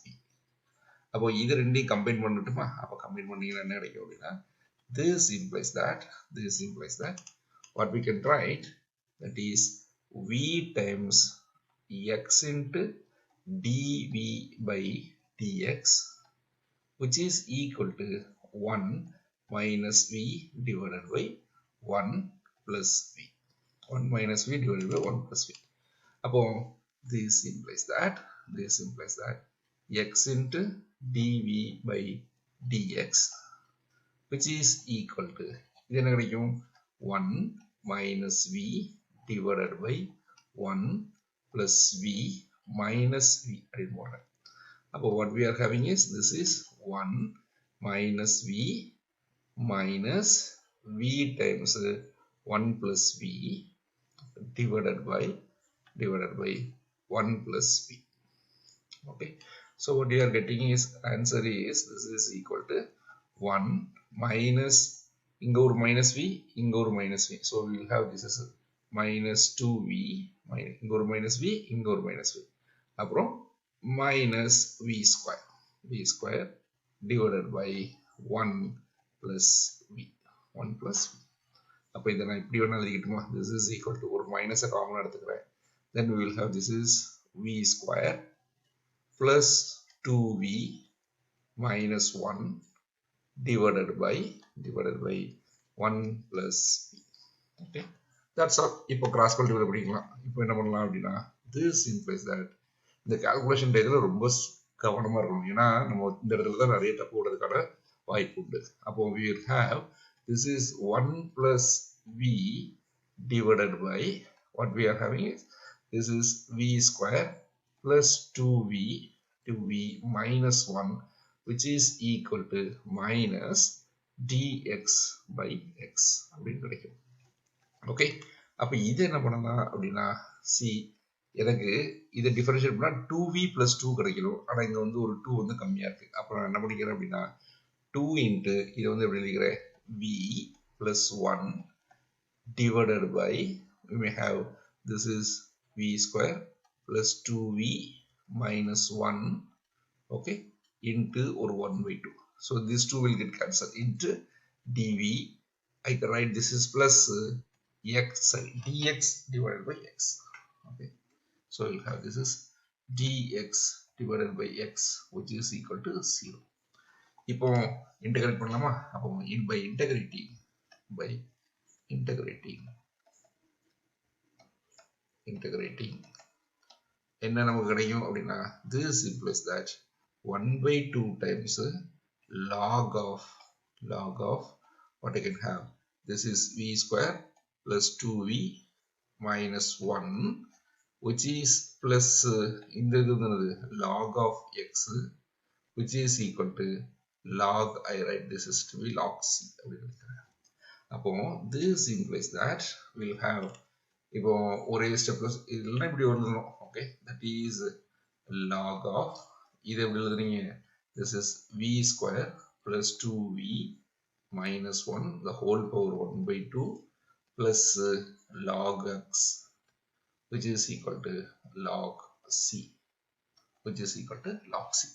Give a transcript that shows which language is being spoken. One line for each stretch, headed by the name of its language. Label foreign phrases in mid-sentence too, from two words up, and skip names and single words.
English: Either in the combine this implies that what we can write, that is v times x into dv by dx which is equal to 1 minus v divided by 1 plus v. 1 minus v divided by 1 plus v. This implies that x into dv by dx which is equal to 1 minus v divided by 1 plus v minus v. What we are having is this is 1 minus v minus v times 1 plus v divided by 1 plus v. Okay, so what you are getting is answer is this is equal to 1 minus minus v minus v. So we will have this as minus 2v minus v minus v. Minus v square divided by 1 plus v. This is equal to or minus a common. Then we will have this is v square plus 2v minus 1 divided by 1 plus v. Okay, that's all. Now cross multiply this implies that the calculation
Tamil: டயத்துல ரொம்ப கவனமா இருக்கணும். ஏன்னா நம்ம இந்த இடத்துல தான் நிறைய தப்பு போடுறதுக்கான வாய்ப்பு உண்டு.
English: அப்போ we will have this is 1 plus v divided by what we are having is this is v square plus 2v minus 1 which is equal to minus dx by x.
Tamil: Okay, அப்ப இது என்ன பண்ணலாம் அப்படின்னா see எனக்கு இதை டிஃபரன்ஷியேட் பண்ணா 2v plus 2 கிடைக்கும். ஆனா இங்க வந்து ஒரு 2 வந்து கம்மியா இருக்கு. அப்புறம் என்ன பண்ணிக்கிறேன் அப்படின்னா 2 into இதை வந்து எப்படி எழுதிக்கிறேன்
English: v plus 1 divided by we may have this is v square plus 2v minus 1 okay into or 1 by 2. So these two will get cancelled into dv. I can write this is plus x dx divided by x. Okay, so we'll have this is dx divided by x which is equal to 0.
Tamil: இப்போ integrate பண்ணலாமா? அப்போ
English: by integrating
Tamil: என்ன நமக்கு கிடைக்கும் அப்படின்னா
English: this implies that 1 by 2 times log of what I can have this is v square plus 2v minus 1, which is plus in the log of x, which is equal to log, I write this is to be log c. This implies that we'll have
Tamil: ஒரே ஸ்டெப்ல இல்லைன்னா இப்படி எழுதணும்.
English: Okay, that is log of
Tamil: இதை எப்படி எழுதுறீங்க,
English: this is v square plus 2v minus 1 the whole power 1 by 2 plus log x, which is equal to log c, which is equal to log c.